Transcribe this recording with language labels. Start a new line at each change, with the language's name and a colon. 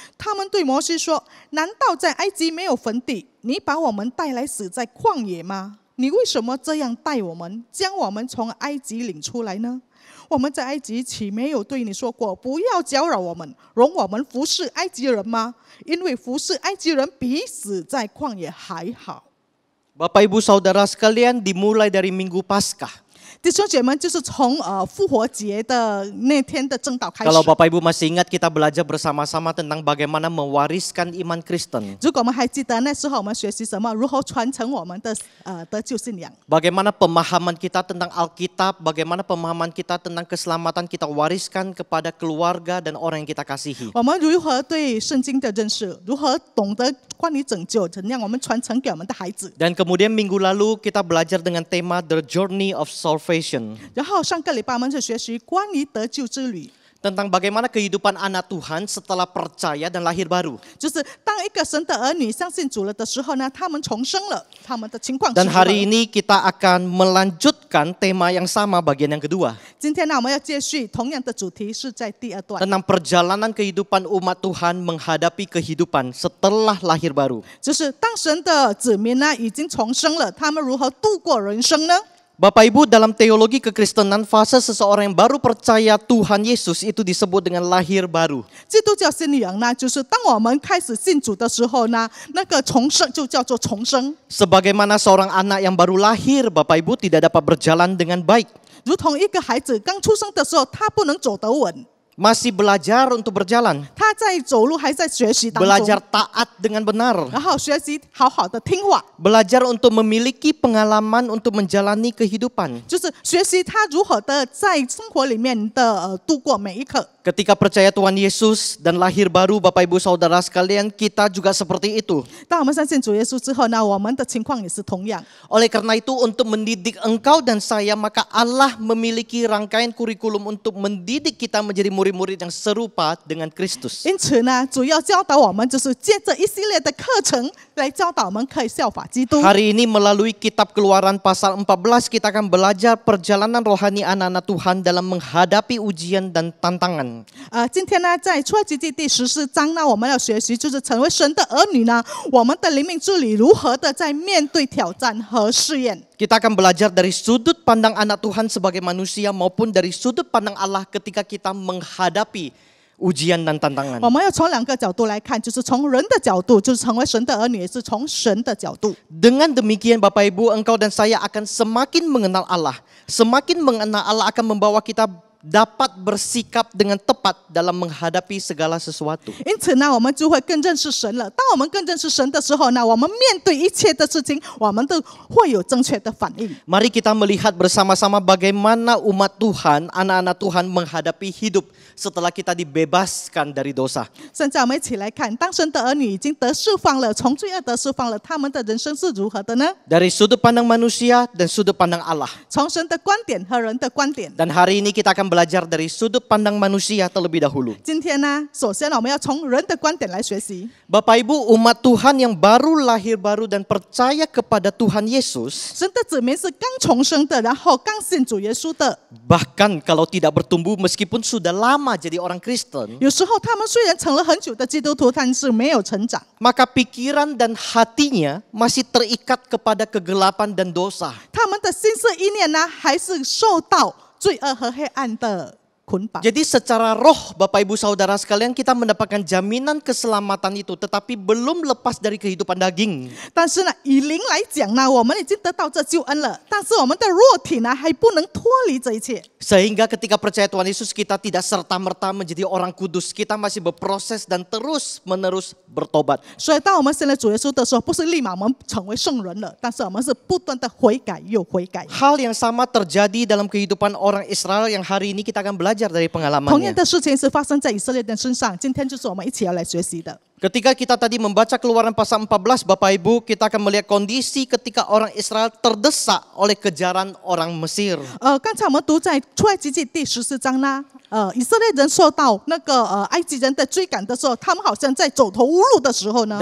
Chinese: 他们对摩西说：“难道在埃及没有坟地？你把我们带来死在旷野吗？你为什么这样待我们，将我们从埃及领出来呢？我们在埃及岂没有对你说过，不要搅扰我们，容我们服侍埃及人吗？因为服侍埃及人比死在旷野还好。
Indonesian: Bapak Ibu Saudara sekalian, dimulai dari Minggu Paskah.
Chinese: 弟兄姐妹，就是从复活节的那天的正道开始。
Indonesian: Kalau Bapak Ibu masih ingat, kita belajar bersama-sama tentang bagaimana mewariskan iman Kristen.
Chinese: 如果我们还记得那时候我们学习什么，如何传承我们的得救信仰。
Indonesian: Bagaimana pemahaman kita tentang Alkitab, bagaimana pemahaman kita tentang keselamatan kita wariskan kepada keluarga dan orang yang kita kasihi.
Chinese: 我们如何对圣经的认识，如何懂得关于拯救，怎样我们传承给我们的孩子。
Indonesian: Dan kemudian minggu lalu kita belajar dengan tema
English: The Journey of Salvation.
Chinese: 然后上个礼拜我们就学习关于得救之旅。
Indonesian: Tentang bagaimana kehidupan anak Tuhan setelah percaya dan lahir baru.
Chinese: 就是当一个神的儿女相信主了的时候呢，他们重生了，他们的情况。
Indonesian: Dan hari ini kita akan melanjutkan tema yang sama bagian yang kedua.
Chinese: 今天呢，我们要继续同样的主题，是在第二段，
Indonesian: Tentang perjalanan kehidupan umat Tuhan menghadapi kehidupan setelah lahir baru.
Chinese: 就是当神的子民呢已经重生了，他们如何度过人生呢？
Indonesian: Bapak Ibu, dalam teologi kekristenan, fase seseorang yang baru percaya Tuhan Yesus itu disebut dengan lahir baru.
Chinese: 基督教信仰呢，就是当我们开始信主的时候呢，那个重生就叫做重生。
Indonesian: Sebagaimana seorang anak yang baru lahir, Bapak Ibu, tidak dapat berjalan dengan baik.
Chinese: 如同一个孩子刚出生的时候，他不能走得稳，
Indonesian: Masih belajar untuk berjalan.
Chinese: 他在走路还在学习当
Indonesian: Belajar
Chinese: 中，
Indonesian: taat dengan benar.
Chinese: 然后学习好好的听话，
Indonesian: Belajar untuk memiliki pengalaman untuk menjalani kehidupan.
Chinese: 就是学习他如何的在生活里面的度过每一刻。
Indonesian: Ketika percaya Tuhan Yesus dan lahir baru, Bapak Ibu Saudara sekalian, kita juga seperti itu.
Chinese: 当我们相信主耶稣之后呢，我们的情况也是同样。
Indonesian: Oleh karena itu, untuk mendidik engkau dan saya, maka Allah memiliki rangkaian kurikulum untuk mendidik kita menjadi murid-murid yang serupa dengan Kristus.
Chinese: 因此呢，主要教导我们就是借着一系列的课程来教导我们可以效法基督。
Indonesian: Hari ini melalui kitab Keluaran pasal 14, kita akan belajar perjalanan rohani anak-anak Tuhan dalam menghadapi ujian dan tantangan.
Chinese: 今天呢，在出埃及记第14章呢，我们要学习就是成为神的儿女呢，我们的灵命之旅如何的在面对挑战和试验。
Indonesian: Kita akan belajar dari sudut pandang anak Tuhan sebagai manusia maupun dari sudut pandang Allah ketika kita menghadapi ujian dan tantangan.
Chinese: 我们要从两个角度来看，就是从人的角度，就是成为神的儿女，也是从神的角度。
Indonesian: Dengan demikian Bapak Ibu, engkau dan saya akan semakin mengenal Allah. Semakin mengenal Allah akan membawa kita dapat bersikap dengan tepat dalam menghadapi segala sesuatu.
Chinese: 因此呢，我们就会更认识神了。当我们更认识神的时候呢，我们面对一切的事情，我们都会有正确的反应。
Indonesian: Mari kita melihat bersama-sama bagaimana umat Tuhan, anak-anak Tuhan menghadapi hidup setelah kita dibebaskan dari dosa.
Chinese: 现在我们一起来看，当神的儿女已经得释放了，从罪恶得释放了，他们的人生是如何的呢？
Indonesian: Dari sudut pandang manusia dan sudut pandang Allah.
Chinese: 从神的观点和人的观点。
Indonesian: Dan hari ini kita akan belajar dari sudut pandang manusia terlebih dahulu.
Chinese: 今天呢，首先呢，我们要从人的观点来学习。
Indonesian: Bapak Ibu, umat Tuhan yang baru lahir baru dan percaya kepada Tuhan Yesus,
Chinese: 神的子民是刚重生的，然后刚信主耶稣的。
Indonesian: bahkan kalau tidak bertumbuh meskipun sudah lama jadi orang Kristen,
Chinese: 有时候他们虽然成了很久的基督徒，但是没有成长。
Indonesian: maka pikiran dan hatinya masih terikat kepada kegelapan dan dosa.
Chinese: 他们的心思意念呢，还是受到罪恶和黑暗的捆绑。
Indonesian: Jadi secara roh Bapak Ibu Saudara sekalian kita mendapatkan jaminan keselamatan itu tetapi belum lepas dari kehidupan daging.
Chinese: 但是呢，以灵来讲呢，我们已经得到这救恩了，但是我们的肉体呢，还不能脱离这一切。
Indonesian: Sehingga ketika percaya Tuhan Yesus kita tidak serta-merta menjadi orang kudus. Kita masih berproses dan terus menerus bertobat.
Chinese: 所以，当我们信了主耶稣的时候，不是立马我们成为圣人了，但是我们是不断的悔改又悔改。
Indonesian: Hal yang sama terjadi dalam kehidupan orang Israel yang hari ini kita akan belajar dari
Chinese: 同样
Indonesian: pengalamannya.
Chinese: 的事情是发生在以色列人身上，今天就是我们一起要来学习的。
Indonesian: Ketika kita tadi membaca Keluaran pasal 14, Bapak Ibu, kita akan melihat kondisi ketika orang Israel terdesak oleh kejaran orang Mesir.
Chinese: 刚才我们读在出埃及记第14章呢，以色列人受到那个埃及人的追赶的时候，他们好像在走投无路的时候呢，